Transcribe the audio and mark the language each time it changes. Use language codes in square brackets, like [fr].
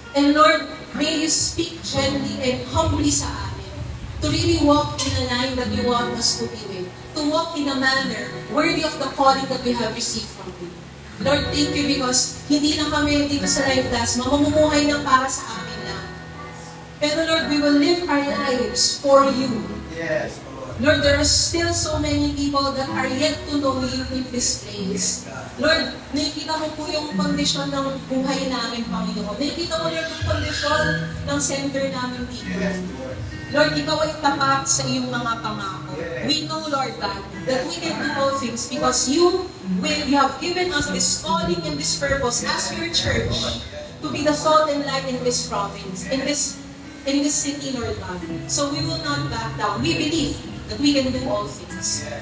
[en] And Lord, may you speak gently and humbly [tl] sa amin [en] to really walk in a line that you want us to be with, to walk in a manner worthy of the calling that we have received from you. Lord, thank you because [tl] hindi na kami dito sa Life Plasma mamumuhay ng para sa amin lang. [en] Pero Lord, we will live our lives for you. Yes, Lord, there are still so many people that are yet to know you in this place. [tl] Lord, nakikita mo po yung kondisyon ng buhay namin, Panginoon. Nakikita mo, Lord, yung kondisyon ng center namin dito. Lord, ikaw ay tapat sa iyong mga pangako. [en] We know, Lord God, that we can do all things because you have given us this calling and this purpose as your church to be the salt and light in this province, in this city, Lord God. So we will not back down. We believe that we can do all things.